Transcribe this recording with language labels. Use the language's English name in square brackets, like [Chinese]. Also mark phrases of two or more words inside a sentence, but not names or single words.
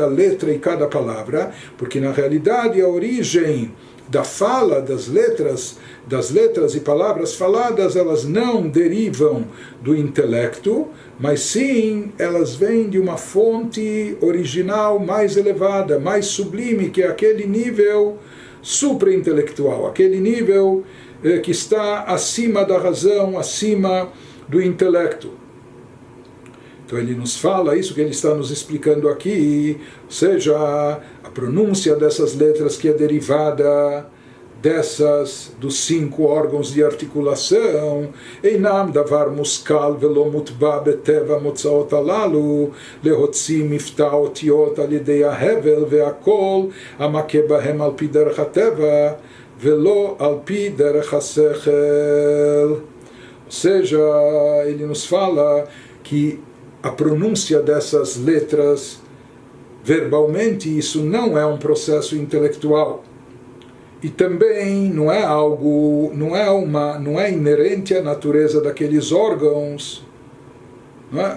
[Portuguese] letra e cada palavra, porque na realidade a origem da fala, das letras e palavras faladas, elas não derivam do intelecto, mas sim elas vêm de uma fonte original mais elevada, mais sublime, que é aquele nível supra-intelectual, aquele nível que está acima da razão, acima do intelecto. Então ele nos fala isso que ele está nos explicando aqui, ou seja, a pronúncia dessas letras que é derivada dos 5 órgãos de articulação, [Hebrew] אינם דבר מושכל ולא מוטבע בטבע מוצאות אלו להוציא מבטא אותיות על ידי ההבל והקול המכה בהם על פי דרך הטבע ולא על פי דרך השכל. [Portuguese] Ou seja, ele nos fala que a pronúncia dessas letras verbalmente, isso não é um processo intelectual. E também não é algo, não é inerente à natureza daqueles órgãos não é?